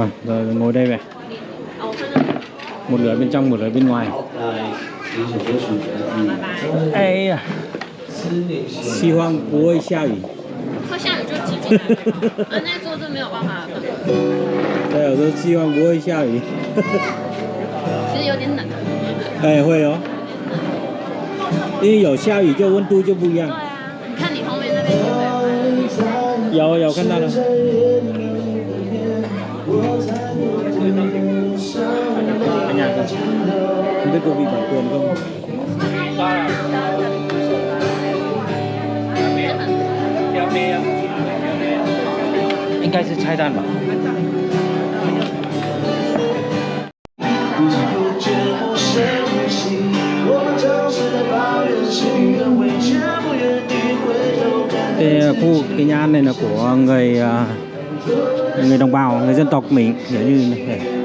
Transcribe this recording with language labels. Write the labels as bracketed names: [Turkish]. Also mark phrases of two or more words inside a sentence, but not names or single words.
[Vietnamese] Rồi ngồi đây về. Một người bên trong, một người bên ngoài. Ê à. [Chinese] 希望不会下雨。会下雨就挤进来。啊，那桌子没有办法等。对，我说希望不会下雨。其实有点冷。哎，会哦。因为有下雨就温度就不一样。对啊，你看你后面那边就可以。有看到了。 [Vietnamese] Không biết cô bị bản quyền không? Anh cai [Chinese] 是拆弹吧？ [Vietnamese] Cái nhà ăn này là của người đồng bào, người dân tộc mình, kiểu như này.